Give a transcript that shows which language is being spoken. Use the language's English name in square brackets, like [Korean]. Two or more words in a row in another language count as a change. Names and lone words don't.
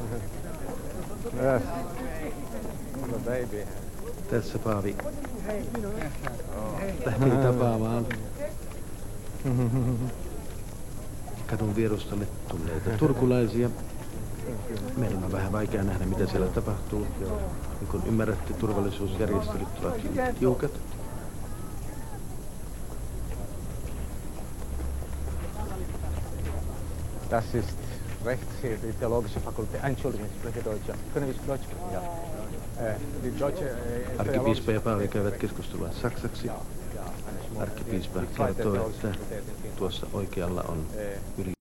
[Finnish] Tässä paavi lähti tapaamaan kadun vierustalle tulleita turkulaisia. Meidän on vähän vaikea nähdä, mitä siellä tapahtuu. Niin kuin ymmärrätte, turvallisuusjärjestelyt ovat hyvin tiukat. [German] Das ist Rechts hier, die Theologische Fakultät. Entschuldigung, ich spreche Deutsch. Können wir Deutsch sprechen? Ja. Die deutsche [Finnish] Arkkipiispa ja paavi käyvät keskustelua saksaksi. Arkkipiispa kertoo, että tuossa oikealla on yli